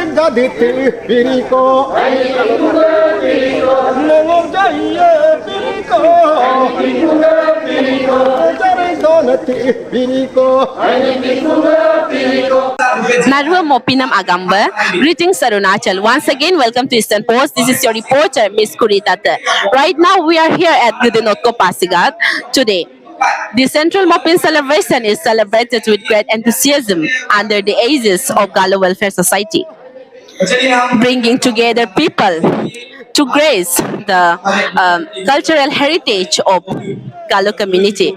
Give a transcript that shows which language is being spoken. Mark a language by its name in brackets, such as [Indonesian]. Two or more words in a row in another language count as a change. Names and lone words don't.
[Galo] aditi biriko nengong jaya biriko jare donati biriko Narua Mopinam Agamba. [English] Greetings, Arunachal. Once again, welcome to Eastern Post. This is your reporter, Miss Kuritate. Right now, we are here at Gudinotko Pasigat. Today, the Central Mopin celebration is celebrated with great enthusiasm under the aegis of Galo Welfare Society, bringing together people to grace the cultural heritage of Galo community.